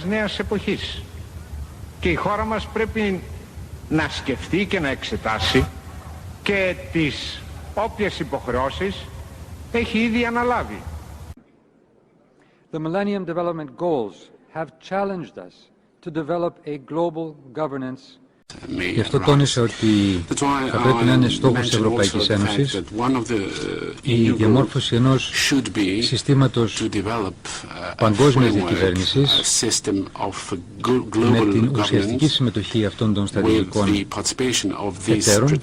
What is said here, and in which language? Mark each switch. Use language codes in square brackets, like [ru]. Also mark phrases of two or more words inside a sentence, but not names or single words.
[el] νέας εποχής και η χώρα μας πρέπει να σκεφτεί και να εξετάσει και τις όποιες υποχρεώσεις έχει ήδη αναλάβει. [en] The Millennium Development Goals have challenged us to develop a global governance. [el] Γι' αυτό τόνισε ότι θα πρέπει να είναι στόχος της Ευρωπαϊκής Ένωσης η διαμόρφωση ενός συστήματος παγκόσμιας διακυβέρνησης με την ουσιαστική συμμετοχή αυτών των στρατηγικών εταίρων.